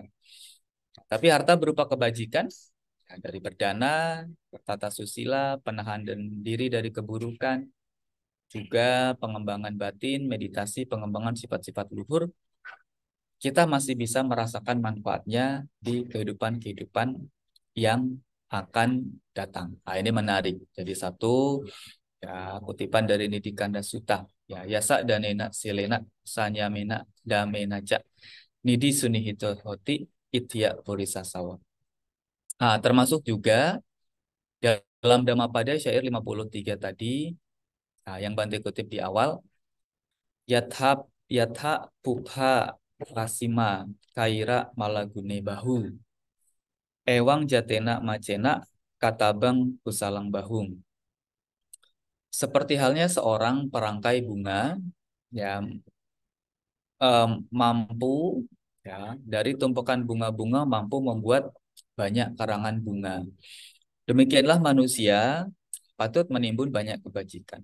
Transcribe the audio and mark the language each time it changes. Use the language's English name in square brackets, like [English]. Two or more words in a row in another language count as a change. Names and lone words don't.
[Indonesian] Tapi harta berupa kebajikan, ya, dari berdana, bertata susila, penahan dan diri dari keburukan, juga pengembangan batin, meditasi, pengembangan sifat-sifat luhur, kita masih bisa merasakan manfaatnya di kehidupan-kehidupan yang akan datang. Nah, ini menarik. Jadi satu ya kutipan dari Nidi Kanda Sutta. [Pali] Ya, yasa danena silena sanyamena damenaja nidi sunihito hoti itya purisasawa. [Indonesian] Nah, termasuk juga dalam Dhammapada syair 53 tadi, nah, yang Bante kutip di awal, [Pali] yatha yatha pupha rasima kaira malagune bahu. Ewang jatena macena katabang kusalang bahung. [Indonesian] Seperti halnya seorang perangkai bunga yang mampu ya dari tumpukan bunga-bunga mampu membuat banyak karangan bunga. Demikianlah manusia patut menimbun banyak kebajikan.